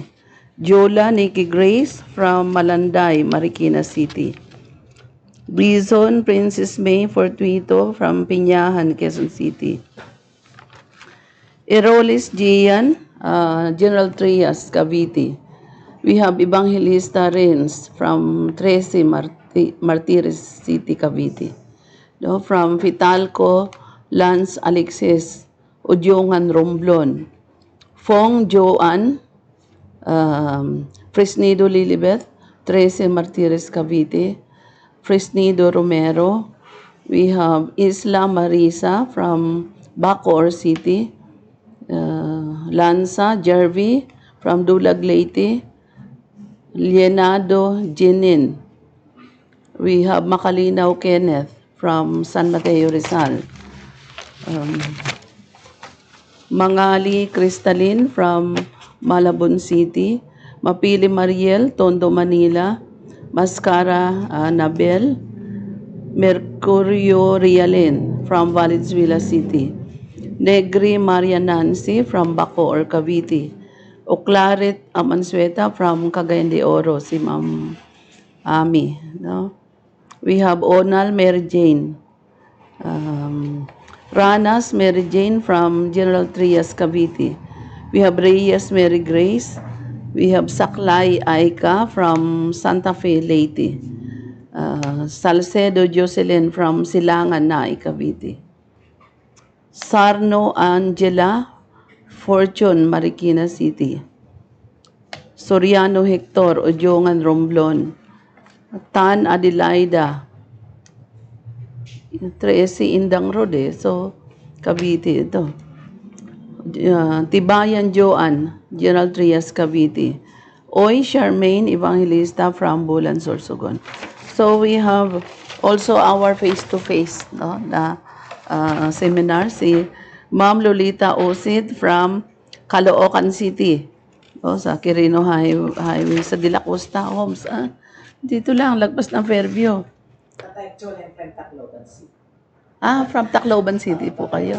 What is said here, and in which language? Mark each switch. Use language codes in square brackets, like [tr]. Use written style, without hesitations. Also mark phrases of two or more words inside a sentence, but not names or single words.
[en] Jola Nikki Grace from Malanday, Marikina City. Brizon Princess May Fortuito from Piñahan, Quezon City. Erolis Gian, General Trias, Cavite. We have Evangelista Renz from 13 Martires City, Cavite. No, from Fitalco, Lance Alexis, Udyongan Romblon. Fong Joan, Fresnido Lilibeth, 13 Martires, Cavite. Fresnido Romero. We have Isla Marisa from Bacoor City. Lanza Jervy from Dulag, Leyte. Lienado Jinin. We have Makalinaw Kenneth from San Mateo, Rizal. Mangali Crystalline from Malabon City. Mapili Mariel, Tondo, Manila. Mascara Nabel. Mercurio Rialin from Valenzuela City. Negri Maria Nancy from Bacoor, Cavite. Oclaret Amansueta from Cagayan de Oro, si Ma'am Ami. No? We have Onal Mary Jane. Ranas Mary Jane from General Trias, Cavite. We have Reyes Mary Grace. We have Saklay Aika from Santa Fe, Leyte. Salcedo Jocelyn from Silangan, Naay, Cavite. Sarno Angela Fortune, Marikina City. Soriano Hector, Ojongan, Romblon. Tan Adelaida, 13 Indang Road eh. [tl] So, Cavite ito. Tibayan Joan, Gerald Trias, Cavite. Oy Charmaine Evangelista from Bulan, Sorsogon. [en] So we have also our face-to-face no, [tl] na seminar. Si Ma'am Lolita Osid from Caloocan City. Sa Quirino Highway, sa De La Costa Homes. Dito lang, lagpas ng Fairview. From Tacloban City po kayo?